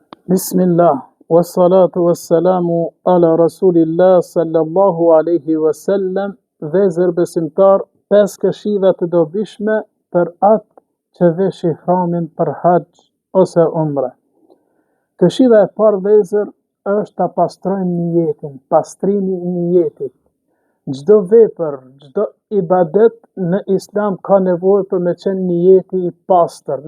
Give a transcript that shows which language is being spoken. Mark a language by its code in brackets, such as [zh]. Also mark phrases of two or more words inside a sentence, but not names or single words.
[ar] بسم الله، والصلاة والسلام على رسول الله صلى الله عليه وسلم. [sq] Vezër besimtar, 5 këshilla të dobishme për atë që vesh ihramin për haxh ose umre. Këshilla e parë vezër është ta pastrojmë niyetin, pastrimi i niyetit. Çdo vepër, çdo ibadet në Islam ka nevojë për me qenë niyeti i pastër.